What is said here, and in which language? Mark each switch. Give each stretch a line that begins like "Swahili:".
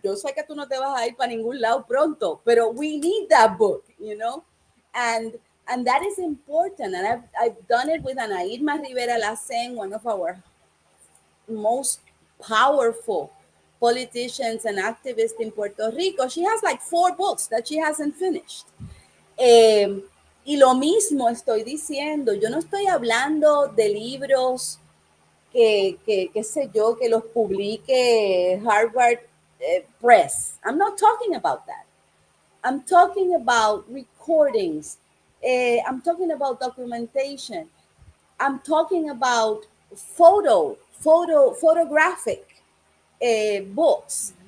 Spanish: Yo sé que tú no te vas a ir para ningún lado pronto, pero
English: we need that book, you know? And that is important. And I've done it with Ana Irma Rivera Lacen, one of our most powerful politicians and activists in Puerto Rico. She has like 4 books that she hasn't finished.
Spanish: Y lo mismo estoy diciendo, yo no estoy hablando de libros qué sé yo, que los publique Harvard Press.
English: I'm not talking about that. I'm talking about recordings. I'm talking about documentation. I'm talking about photographic books.